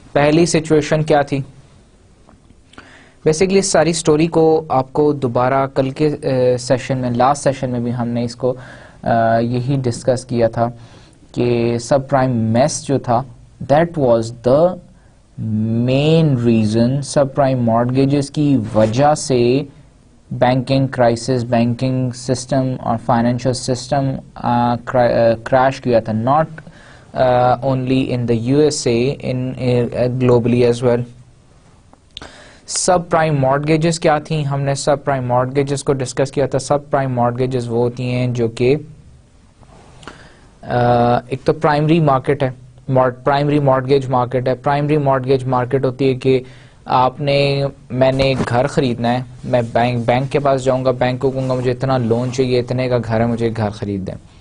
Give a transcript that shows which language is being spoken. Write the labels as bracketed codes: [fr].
[ur] پہلی سچویشن کیا تھی؟ بیسیکلی اس ساری اسٹوری کو آپ کو دوبارہ کل کے سیشن میں, لاسٹ سیشن میں بھی ہم نے اس کو یہی ڈسکس کیا تھا کہ سب پرائم میس جو تھا [en] that was the main reason, [ur] sub prime mortgages کی وجہ سے بینکنگ کرائسس, بینکنگ سسٹم اور فائنینشیل سسٹم کریش کیا تھا. [en] Not only in the U S A, in globally as well. [ur] Sub prime mortgages کیا تھیں؟ ہم نے سب پرائم مارگیجز کو ڈسکس کیا تھا. سب پرائم مارگیجز وہ ہوتی ہیں جو کہ ایک تو پرائمری مارکیٹ ہے, پرائمری مارگیج مارکیٹ ہے. پرائمری مارگیج مارکیٹ ہوتی ہے کہ میں نے ایک گھر خریدنا ہے, میں بینک کے پاس جاؤں گا, بینک کو کہوں گا مجھے اتنا لون چاہیے, اتنے کا گھر ہے, مجھے ایک گھر خرید دیں.